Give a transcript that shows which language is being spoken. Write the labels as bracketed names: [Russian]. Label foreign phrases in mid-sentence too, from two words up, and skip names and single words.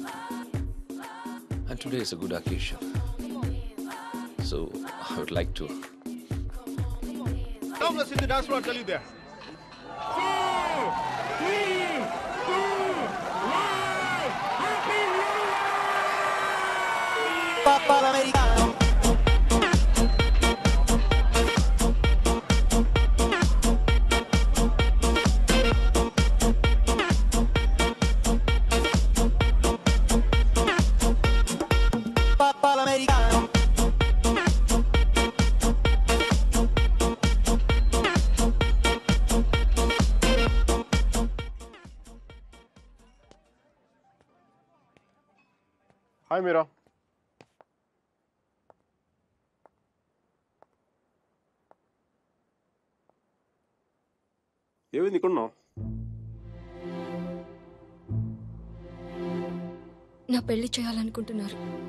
[English] And today is a good occasion. So I would like to. Come, let's hit the dance floor. I'll tell you there. 4, 3, 2, 1. Happy New Year! [Italian] Papa l'americano. Papa l'americano. [English] Hi, Mira. [Telugu] ఏమైంది ఇక్కడ ఉన్నావు? నా పెళ్లి చేయాలనుకుంటున్నారు.